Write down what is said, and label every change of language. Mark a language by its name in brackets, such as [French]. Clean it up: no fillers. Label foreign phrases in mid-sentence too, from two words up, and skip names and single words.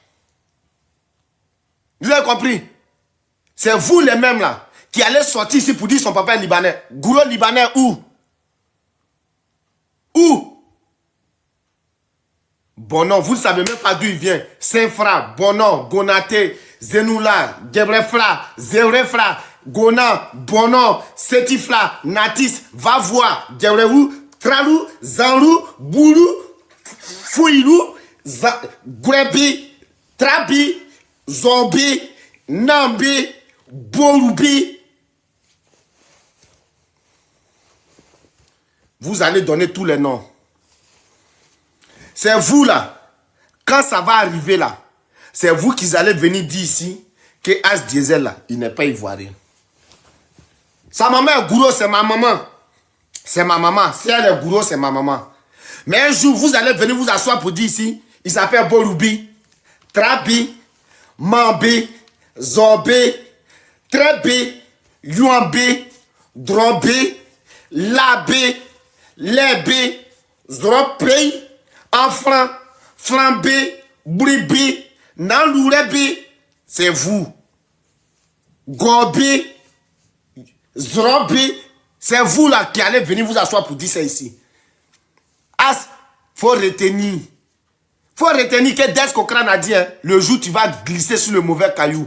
[French] Vous avez compris? C'est vous les mêmes là qui allez sortir ici pour dire son papa est libanais. Gourou libanais où? Où? Bon non, vous ne savez même pas d'où il vient. Saint-Fra, Bonon, Gonaté, Zenoula, Gebrefla, Zerefla, Gona, Bonon, Setifla, Natis, Vavoa, Gebreu, Tralou, Zanlou, Boulou, Fouilou, Grebi, Trabi, Zombi, Nambi, Boloubi. Vous allez donner tous les noms. C'est vous là. Quand ça va arriver là, c'est vous qui allez venir dire ici que As Diesel là, il n'est pas ivoirien. Sa maman est gourou, c'est ma maman. C'est ma maman. Si elle est gourou, c'est ma maman. Mais un jour, vous allez venir vous asseoir pour dire ici, il s'appelle Boloubi, Trabi, Mambi, Zombi, Trebi, Yuambi, Drobi, Labi, Lebi, Zropri, Enfran, Flambé, Bribi, Nalourebi, c'est vous. Gobi, Zrobi, c'est vous là qui allez venir vous asseoir pour dire ça ici. As, faut retenir. Faut retenir que dès qu'Okran a dit, hein, le jour tu vas glisser sur le mauvais caillou.